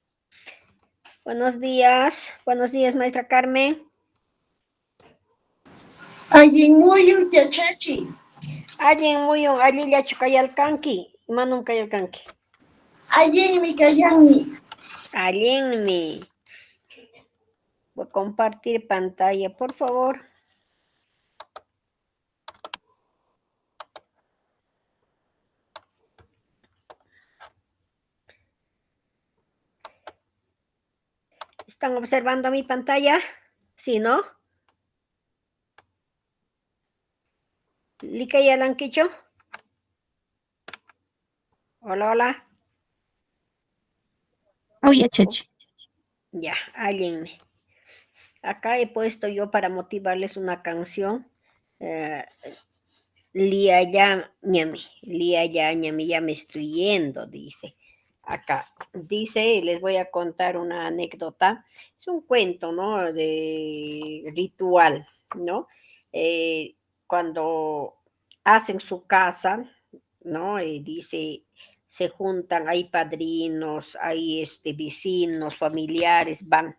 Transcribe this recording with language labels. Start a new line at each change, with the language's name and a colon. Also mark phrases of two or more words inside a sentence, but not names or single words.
Spanish: Buenos días, maestra Carmen.
Quechua: Allin muyun yachachi. Allin muyun allillachu kayalkanki. Imanum kayalkanki. Allinmi kallanmi. Allinmi.
Spanish: Voy a compartir pantalla, por favor. ¿Están observando mi pantalla? ¿Sí, no? ¿Likayalankicho? Hola, hola. Oye, Chechi.
Quechua: Ya, allinmi.
Spanish: Acá he puesto yo para motivarles una canción.
Quechua: Liaya ñami,
Spanish: ya me estoy yendo, dice. Acá dice, les voy a contar una anécdota. Es un cuento, ¿no? De ritual, ¿no? Cuando hacen su casa, ¿no? Dice, se juntan, hay padrinos, hay vecinos, familiares, van.